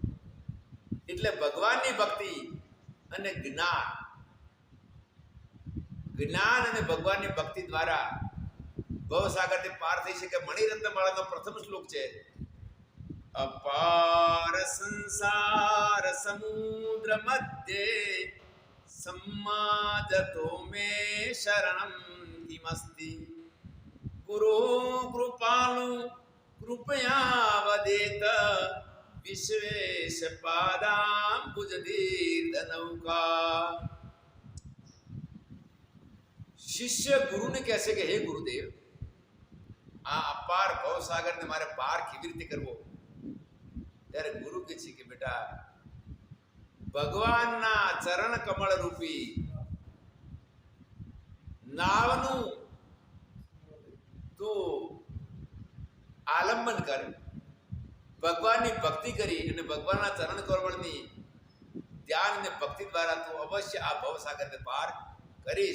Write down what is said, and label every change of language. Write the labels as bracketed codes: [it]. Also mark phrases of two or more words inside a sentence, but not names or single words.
[gu] એટલે ભગવાનની ભક્તિ અને જ્ઞાન અને ભગવાનની ભક્તિ દ્વારા ભવસાગરથી પાર થઈ શકે. મણિરત્નમાળાનો પ્રથમ શ્લોક છે, [sa] અપાર સંસાર સમુદ્ર મધ્યે सम्माजतो मे शरणं किमस्ति गुरु कृपालु कृपया वदेत विश्वेश पादाम्बुजदीर्घनौका. [gu] શિષ્ય ગુરુને કહેશે કે હે ગુરુદેવ, આ અપાર ભવસાગરને મારે પાર કેવી રીતે કરવો? ત્યારે ગુરુ કહે છે કે બેટા, ભગવાનના ચરણ કમળ રૂપી નાવનું તું આલંબન કર, ભગવાનની ભક્તિ કરી અને ભગવાનના ચરણ કમળની ધ્યાન અને ભક્તિ દ્વારા તું અવશ્ય આ ભવસાગરને પાર કરીશ.